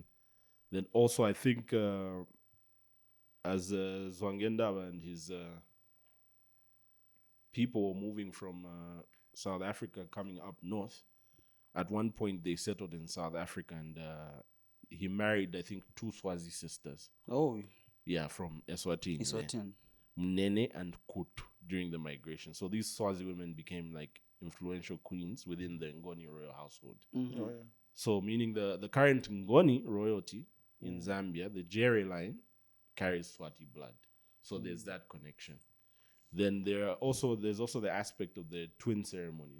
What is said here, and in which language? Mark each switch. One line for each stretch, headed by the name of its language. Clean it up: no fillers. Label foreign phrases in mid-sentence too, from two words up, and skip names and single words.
English: Then also, I think as Zwangendawa and his people were moving from South Africa coming up north, at one point they settled in South Africa, and he married, I think, 2 Swazi sisters. Oh, Yeah, from Eswatini. Eswatini. Mnene and Kutu during the migration. So these Swazi women became like influential queens within the Ngoni royal household. Mm-hmm. Oh, yeah. So meaning the current Ngoni royalty in Zambia, the Jerry line, carries Swati blood. So there's that connection. Then there's also the aspect of the twin ceremonies.